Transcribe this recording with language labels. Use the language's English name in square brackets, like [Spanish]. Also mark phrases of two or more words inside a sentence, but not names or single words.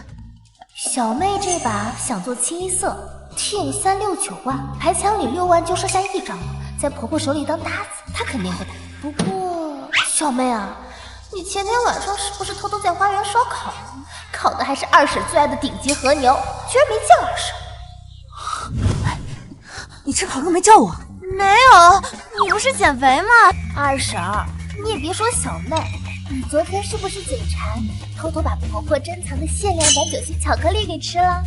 [Chinese] 小妹這把想做清一色，聽369萬，牌牆裡6萬就剩下 1張了，在婆婆手裡當搭子，她肯定不打。不過，小妹啊，你前天晚上是不是偷偷在花園燒烤？烤的還是二嬸最愛的頂級和牛，居然沒叫二嬸。你吃烤肉沒叫我？沒有，你不是減肥嗎？二嬸，你也別說小妹， 你昨天是不是嘴馋，偷偷把婆婆珍藏的限量版酒心巧克力给吃了？